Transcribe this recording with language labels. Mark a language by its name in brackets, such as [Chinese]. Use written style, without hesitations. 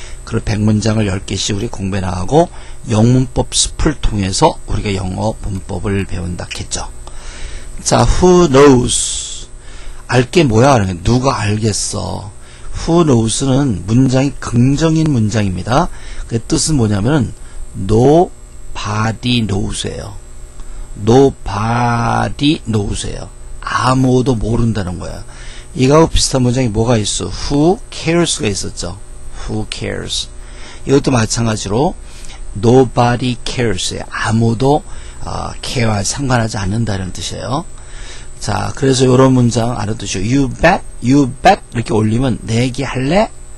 [Korean] 그리고 100문장을 10개씩 우리 공부해 나가고 영문법 숲을 통해서 우리가 영어 문법을 배운다 했죠. 자, [English] who knows? [Korean] 알게 뭐야? 누가 알겠어? [English] who knows [Korean] 는 문장이 긍정인 문장입니다. 그 뜻은 뭐냐면 [English] nobody knows [Korean] 예요. [English] nobody knows예요. [Korean] 아무도 모른다는 거야. 이거하고 비슷한 문장이 뭐가 있어? [English] who cares [Korean] 가 있었죠. who cares. 이것도 마찬가지로 [English] nobody cares [Korean] 예요. 아무도 care와 상관하지 않는다는 뜻이에요. 자, 그래서 이런 문장 알아두시오. [English] You bet [Korean] 이렇게 올리면 내기 할래?